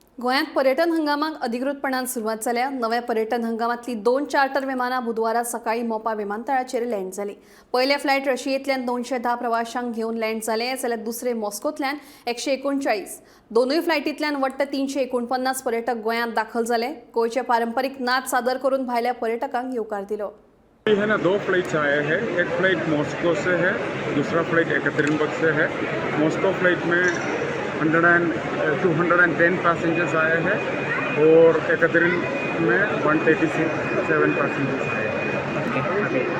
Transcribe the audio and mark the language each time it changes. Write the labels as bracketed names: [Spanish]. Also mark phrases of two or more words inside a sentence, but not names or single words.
[Konkani] गोंयांत पर्यटन हंगामाक अधिकृतपणान सुरवात जाल्या। नव्या पर्यटन हंगामांतली 2 चार्टर विमानां बुधवारा सकाळी मोपा विमानतळाचेर लँड जाली। पयले फ्लायट रशियेंतल्यान 210 प्रवाशांक घेवन लँड जाले, जाल्यार दुसरे मॉस्कोंतल्यान 139। दोनूय फ्लायटींतल्यान वट्ट 349 पर्यटक गोंयांत दाखल जाले। गोंयचे पारंपरीक नाच सादर करून भायल्या पर्यटकांक येवकार दिलो। [Hindi] है ना, 2 फ्लाइट्स आए हैं। एक फ़्लाइट मॉस्को से है, दूसरा फ्लाइट एकतेरिनबर्ग से है। मॉस्को फ्लाइट में 210 पैसेंजर्स आए हैं और एकतेरिन में 187 पैसेंजर्स आए हैं।